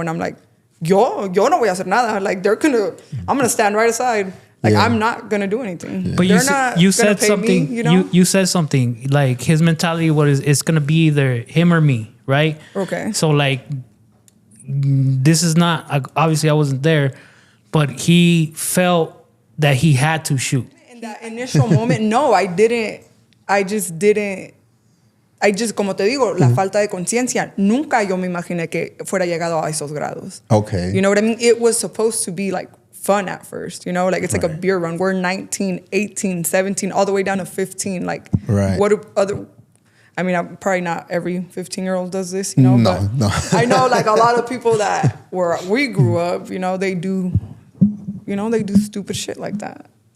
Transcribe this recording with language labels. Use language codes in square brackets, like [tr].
[en] And I'm like, [es] yo no voy a hacer nada. [en] Like, I'm gonna stand right aside. Like, I'm not gonna do anything. Yeah. But you said something. Me, you know? You said something like his mentality was it's gonna be either him or me, right? Okay. So like, this is not obviously I wasn't there, but he felt that he had to shoot. In that initial moment, no, I didn't. I just didn't. [es] Como te digo, la falta de conciencia. Nunca yo me imaginé que fuera llegado a esos grados. [en] Okay. You know what I mean? It was supposed to be like fun at first, you know? Like it's like a beer run. We're 19, 18, 17, all the way down to 15. Like, what do other... I mean, probably not every 15-year-old does this, you know? No. I know like a lot of people where we grew up, you know, they do stupid shit like that.